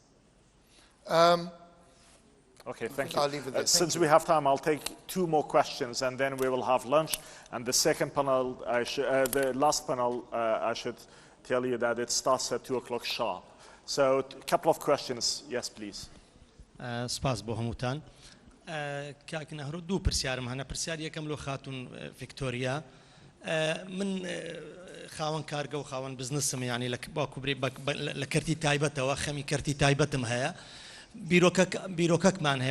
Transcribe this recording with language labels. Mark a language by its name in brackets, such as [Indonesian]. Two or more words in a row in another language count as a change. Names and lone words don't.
[English] Okay, thank I'll leave it there. Since we have time, I'll take 2 more questions, and then we will have lunch. And the second panel, the last panel, I should tell you that it starts at 2 o'clock sharp. So a couple of questions. Yes, please. [Central Kurdish] سپاس بۆ هەمووتان. کاکن هەرو دوو پرسیارم هەنە. پرسیار یەکەم لۆ خاتون ڤیکتۆریا من خاون کارگە و خاون بزنسم یعنی لە کەرتی تایبەتەوە خەمی کەرتی تایبەتم هەیە بیرۆکەکمان هەیە